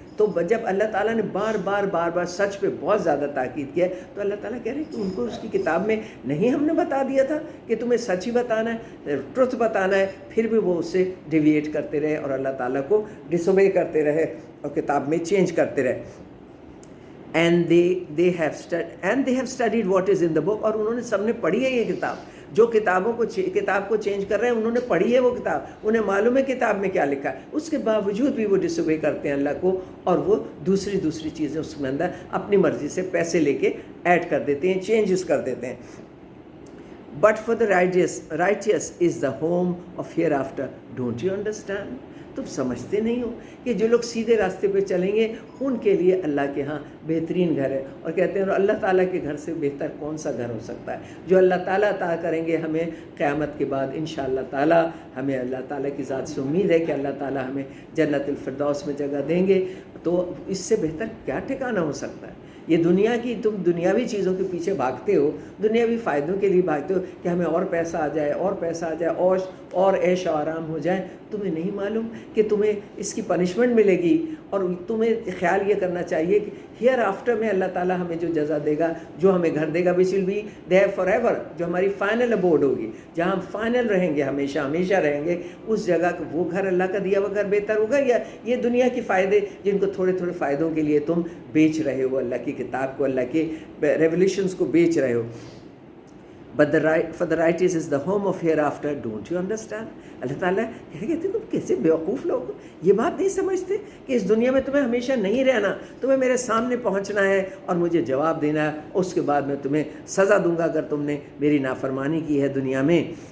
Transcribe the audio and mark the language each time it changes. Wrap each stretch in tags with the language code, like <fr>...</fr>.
<ur>تو جب اللہ تعالیٰ نے بار بار سچ پہ بہت زیادہ تاکید کیا ہے تو اللہ تعالیٰ کہہ رہے ہیں کہ ان کو اس کی کتاب میں نہیں ہم نے بتا دیا تھا کہ تمہیں سچ ہی بتانا ہے، ٹروتھ بتانا ہے، پھر بھی وہ اس سے ڈیویٹ کرتے رہے اور اللہ تعالیٰ کو ڈس اوبے کرتے رہے اور کتاب میں چینج کرتے رہے.</ur> <en>And they have studied what is in the book.</en> <ur>اور انہوں نے سب نے پڑھی ہے یہ کتاب، جو کتاب کو چینج کر رہے ہیں انہوں نے پڑھی ہے وہ کتاب، انہیں معلوم ہے کتاب میں کیا لکھا ہے. اس کے باوجود بھی وہ ڈس اوبے کرتے ہیں اللہ کو اور وہ دوسری چیزیں اس کے اندر اپنی مرضی سے پیسے لے کے ایڈ کر دیتے ہیں، چینجز کر دیتے ہیں.</ur> <en>But for the righteous is the home of hereafter. Don't you understand?</en> <ur>تم سمجھتے نہیں ہو کہ جو لوگ سیدھے راستے پہ چلیں گے ان کے لیے اللہ کے ہاں بہترین گھر ہے. اور کہتے ہیں اللہ تعالیٰ کے گھر سے بہتر کون سا گھر ہو سکتا ہے جو اللہ تعالیٰ عطا کریں گے ہمیں قیامت کے بعد انشاءاللہ تعالیٰ. ہمیں اللہ تعالیٰ کی ذات سے امید ہے کہ اللہ تعالیٰ ہمیں جنت الفردوس میں جگہ دیں گے. تو اس سے بہتر کیا ٹھکانہ ہو سکتا ہے؟ یہ دنیا کی تم دنیاوی چیزوں کے پیچھے بھاگتے ہو، دنیاوی فائدوں کے لیے بھاگتے ہو کہ ہمیں اور پیسہ آ جائے اور عیش و آرام ہو جائے. تمہیں نہیں معلوم کہ تمہیں اس کی پنشمنٹ ملے گی اور تمہیں خیال یہ کرنا چاہیے کہ ہیئر آفٹر میں اللہ تعالیٰ ہمیں جو جزا دے گا، جو ہمیں گھر دے گا،</ur> <en>which will be there forever ایور،</en> <ur>جو ہماری فائنل ابورڈ ہوگی، جہاں ہم فائنل رہیں گے، ہمیشہ رہیں گے، اس جگہ وہ گھر اللہ کا دیا ہوا گھر بہتر ہوگا یا یہ دنیا کے فائدے جن کو تھوڑے فائدوں کے لیے تم بیچ رہے ہو، اللہ کی کتاب کو، اللہ کے ریولیوشنز کو بیچ رہے ہو.</ur> <en>But for the righteous is the home of hereafter. Don't you understand?</en> <ur>اللہ تعالیٰ کہتے تم کیسے بیوقوف لوگ ہو، یہ بات نہیں سمجھتے کہ اس دنیا میں تمہیں ہمیشہ نہیں رہنا، تمہیں میرے سامنے پہنچنا ہے اور مجھے جواب دینا ہے، اس کے بعد میں تمہیں سزا دوں گا اگر تم نے میری نافرمانی کی ہے دنیا میں.</ur>